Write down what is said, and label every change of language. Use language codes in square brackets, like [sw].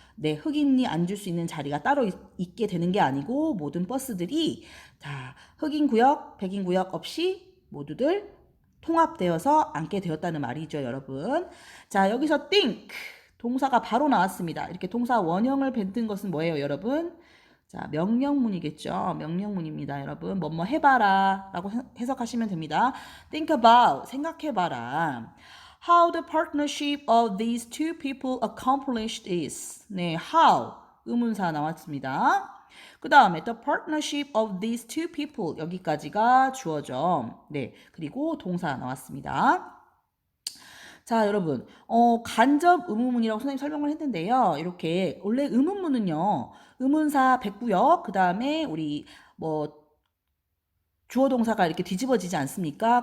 [ko] 네, 흑인이 앉을 수 있는 자리가 따로 있게 되는 게 아니고 모든 버스들이 다 흑인 구역, 백인 구역 없이 모두들 통합되어서 앉게 되었다는 말이죠, 여러분. 자, 여기서 think 동사가 바로 나왔습니다. 이렇게 동사 원형을 뱉은 것은 뭐예요, 여러분? 자, 명령문이겠죠. 명령문입니다, 여러분. 뭐뭐 해봐라 라고 해석하시면 됩니다. [en] think about, [ko] 생각해봐라. [en] How the partnership of these two people accomplished is. [ko] 네, how 의문사 나왔습니다. 그 다음에 the partnership of these two people 여기까지가 주어죠. 네, 그리고 동사 나왔습니다. 자, 여러분, 간접 의문문이라고 선생님 설명을 했는데요. 이렇게 원래 의문문은요, 의문사 뱉고요. 그 다음에 우리 뭐 주어 동사가 이렇게 뒤집어지지 않습니까?